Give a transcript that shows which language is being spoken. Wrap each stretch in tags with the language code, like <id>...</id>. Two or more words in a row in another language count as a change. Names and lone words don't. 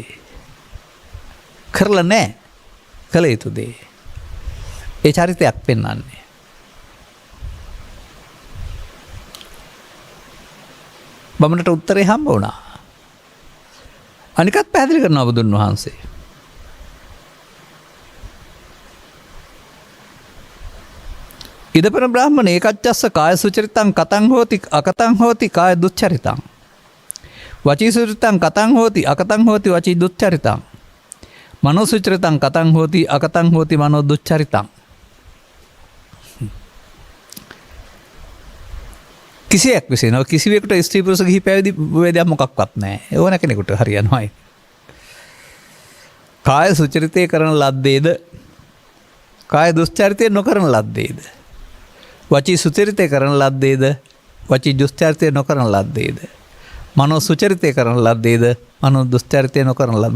<si>කරලා නැහැ කළ යුතු දේ. ඒ චරිතයක් පෙන්වන්නේ. බමුණට උත්තරේ හම්බ වුණා. අනිකත් පැහැදිලි කරනවා බුදුන් වහන්සේ.</si> <pi>ඉදපන බ්‍රාහ්මණ ඒකච්චස්ස කාය සුචරිතං කතං හෝති අකතං හෝති කාය දුච්චරිතං වචී සුචරිතං කතං හෝති අකතං හෝති වචී දුච්චරිතං මනෝ සුචරිතං කතං හෝති අකතං හෝති මනෝ දුච්චරිතං.</pi> <si>කිසියෙක් විසින් කිසිවෙකුට ස්ත්‍රී පුරුෂ ගිහි පැවිදි වේදයක් මොකක්වත් නැහැ. ඕන කෙනෙකුට හරියනවායි. කාය සුචරිතය කරන ලද්දේද කාය දුස්චරිතය නොකරන ලද්දේද වචී සුචරිතය කරන ලද්දේද වචී දුස්චරිතය නොකරන ලද්දේද මනෝ සුචරිතය කරන ලද්දේද මනෝ දුස්චරිතය නොකරන ලද්ද.</si>